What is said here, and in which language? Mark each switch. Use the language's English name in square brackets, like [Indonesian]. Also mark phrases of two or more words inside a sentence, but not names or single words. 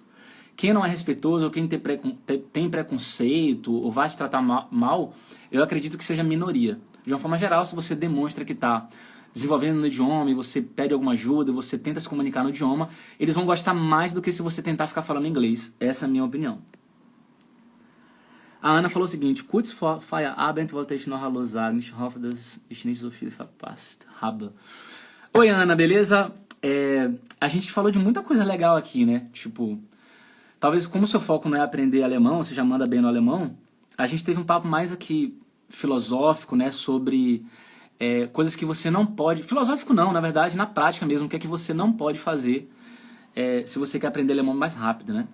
[Portuguese] Quem não é respeitoso ou quem tem preconceito ou vai te tratar mal, eu acredito que seja minoria. De uma forma geral, se você demonstra que está desenvolvendo no idioma e você pede alguma ajuda, você tenta se comunicar no idioma, eles vão gostar mais do que se você tentar ficar falando inglês. Essa é a minha opinião. A Ana falou o seguinte: [German] Kurz vor Feierabend wollte ich noch Hallo sagen. Ich hoffe, dass ich nicht so viel verpasst habe. [Portuguese] Oi, Ana, beleza? A gente falou de muita coisa legal aqui, né? Tipo, talvez como o seu foco não é aprender alemão, você já manda bem no alemão, a gente teve um papo mais aqui filosófico, né? Sobre coisas que você não pode... Filosófico não, na verdade, na prática mesmo, o que é que você não pode fazer se você quer aprender alemão mais rápido, né?